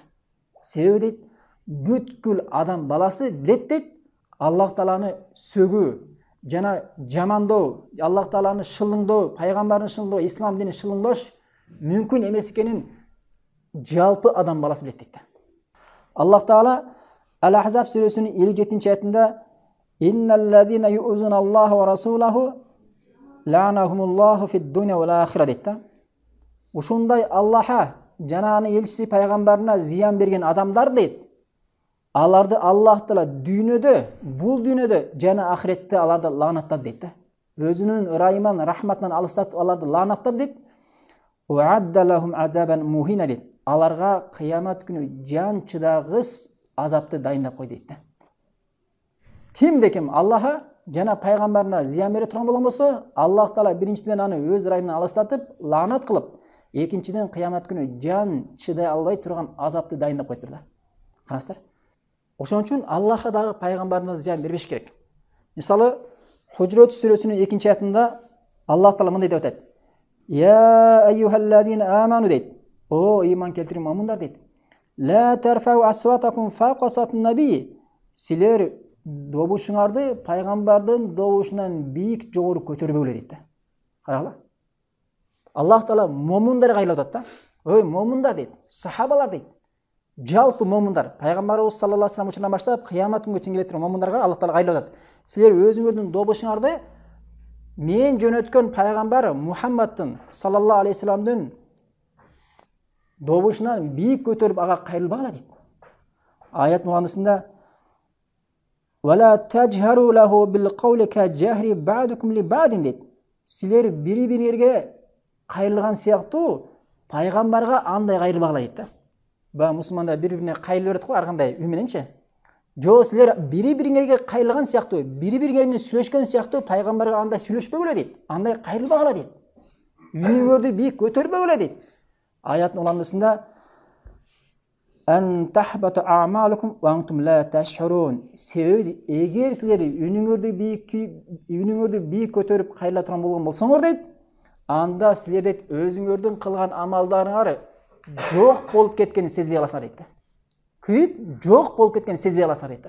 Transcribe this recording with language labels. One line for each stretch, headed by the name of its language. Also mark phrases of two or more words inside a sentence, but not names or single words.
Kyrgyz: Себеби дейт, бүткүл адам баласы билет дейт, Аллах Тааланы сөгүү, жана жамандоо, Аллах Тааланы шылыңдоо, пайгамбарын шылыңдоо, ислам динин шылыңдош мүмкүн эмес экенин жалпы адам баласы билет дейт. Аллах Таала Ал-Ахзаб сүрөсүнүн 57-аятында
Arabic: «إن الذين يؤذون الله ورسوله لعنهم الله في الدنيا والآخرة»
Kyrgyz: дейт. Ушундай Аллаха жана анын элчиси пайгамбарына зыян берген адамдар дейт. Аларды Аллах Таала дүйнөдө, бул дүйнөдө жана ахиретте аларды лаанаттады дейт. Өзүнүн ырайымынан, рахматынан алыстатып аларды лаанаттады дейт.
Arabic: أعد لهم عذابا مهينا дейт.
Kyrgyz: Аларга кыямат күнү жан чыдагыс азапты дайындап кой дейт. Кимде ким Аллаха жана пайгамбарына зыян бере турган болгон болсо, Аллах Таала биринчиден аны өз ырайымынан алыстатып, лаанат кылып, экинчиден кыямат күнү жан чыдай албай турган азапты дайындап коюптур да. Караңыздар. Ошон үчүн Аллахка дагы пайгамбарына зыян бербеш керек. Мисалы, Худжурат сүрөсүнүн 2-аятында Аллах Таала мындай деп атат.
Arabic: يا أيها الذين آمنوا дейт.
Kyrgyz: О иман келтирген момундар дейт.
Arabic: لا ترفعوا أصواتكم فوق صوت النبي.
Kyrgyz: Силер добушуңарды пайгамбардын добушунан бийик жогору көтөрбөгүлө дейт. Карагыла. Аллах Таала момундарга айлап атат да. Ой момундар дейт, сахабалар дейт. Жалпы момундар, пайгамбарыбыз
Arabic: صلى الله عليه وسلم
Kyrgyz: учурунан баштап кыямат күнгө чейин келе турган момундарга Аллах Таала айлап атат. Силер өзүңөрдүн добушуңарды мен жөнөткөн пайгамбар Мухаммадтын
Arabic: صلى الله عليه وسلم
Kyrgyz: добушунан бийик көтөрүп ага кайрылбагыла дейт. Аят муандысында
Arabic: «ولا تجهروا له بالقول كجهر بعضكم لبعض»
Kyrgyz: дейт. Силер бири-бириңерге кайрылган сыяктуу пайгамбарга андай кайрылбагыла дейт. Ба мусулмандар бири-бирине кайрылып берет го ар кандай үй мененчи. Жо силер бири-бириңерге кайрылган сыяктуу, бири-бириңер менен сүйлөшкөн сыяктуу пайгамбарга андай сүйлөшпөгүлө дейт. Андай кайрылбагыла дейт. Үнүңөрдү бийик көтөрбөгүлө дейт. Аяттын уландысында
Arabic: أن تحبط أعمالكم وأنتم لا تشعرون.
Kyrgyz: Себеби эгер силер үнүңөрдү бийик көтөрүп кайрыла турган болгон болсоңор дейт, анда силер дейт өзүңөрдүн кылган амалдарыңар жок болуп кеткенин сезбей каласыңар дейт. Күйүп жок болуп кеткенин сезбей каласыңар дейт.